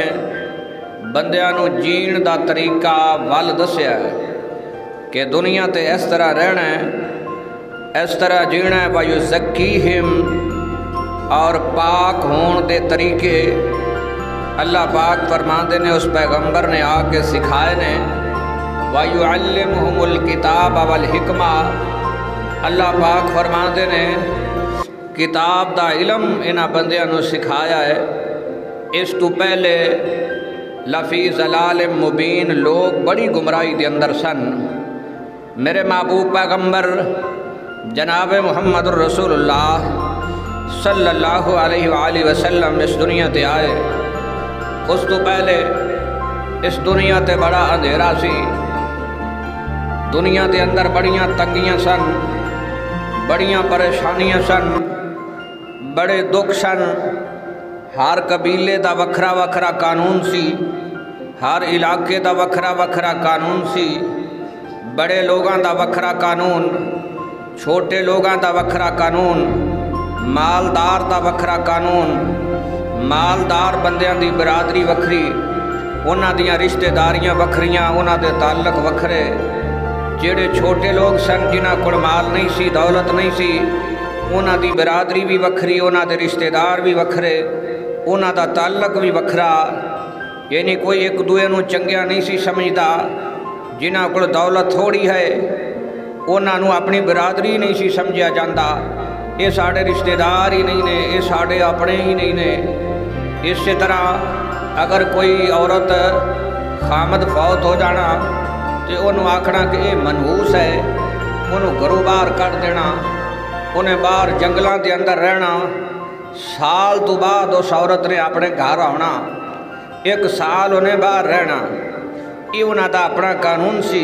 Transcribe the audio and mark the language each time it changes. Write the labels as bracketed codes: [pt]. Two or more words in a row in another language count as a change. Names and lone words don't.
[pa] بندیاں نو جین دا طریقہ ول دسیا ہے کہ دنیا تے اس طرح رہنا ہے، اس طرح جینا ہے، وَيُزَكِّيهِمْ، اور پاک ہون دے طریقے اللہ پاک فرماندے نے اس پیغمبر نے آ کے سکھائے نے، [ar] وَيُعَلِّمُهُمُ الْكِتَابَ وَالْحِكْمَةَ، [pa] اللہ پاک فرماندے نے کتاب دا علم انہاں بندیاں نو سکھایا ہے۔ اس تو پہلے [ar] لفی ضلال مبین، [pa] لوگ بڑی گمراہی دے اندر سن، میرے محبوب پیغمبر جناب محمد رسول اللہ [ar] صلی اللہ علیہ وآلہ وسلم [pa] اس دنیا تے آئے، اس تو پہلے اس دنیا تے بڑا اندھیرا سی، دنیا دے اندر بڑیاں تنگیاں سن، بڑیاں پریشانیاں سن، بڑے دکھ سن، ہر قبیلے دا وکھرا وکھرا قانون سی، ہر علاقے دا وکھرا وکھرا قانون سی، بڑے لوگاں دا وکھرا قانون، چھوٹے لوگاں دا وکھرا قانون، مالدار دا وکھرا قانون، مالدار بندیاں دی برادری وکھری، انہاں دیاں رشتہ داریاں وکھریاں، انہاں دے تعلق وکھرے، جڑے چھوٹے لوگ سن جنہاں کول مال نہیں سی، دولت نہیں سی، انہاں دی برادری بھی وکھری، انہاں دے رشتہ دار بھی وکھرے، انہاں دا تعلق بھی وکھرا، یعنی کوئی ایک دوے نوں چنگیا نہیں سی سمجھدا، جنہاں کول دولت تھوڑی ہے انہاں نوں اپنی برادری نہیں سی سمجھیا جاندا، یہ ساڑے رشتہ دار ہی نہیں نے، یہ ساڑے اپنے ہی نہیں نے۔ اسی طرح اگر کوئی عورت خامد فوت ہو جانا تو انہوں آکھنا کہ یہ منحوس ہے، انہوں گھروں باہر کر دینا، انہیں باہر جنگلاں دے اندر رہنا، سال تو بعد اس عورت نے اپنے گھر آنا، ایک سال انہیں باہر رہنا، یہ انہاں دا اپنا قانون سی۔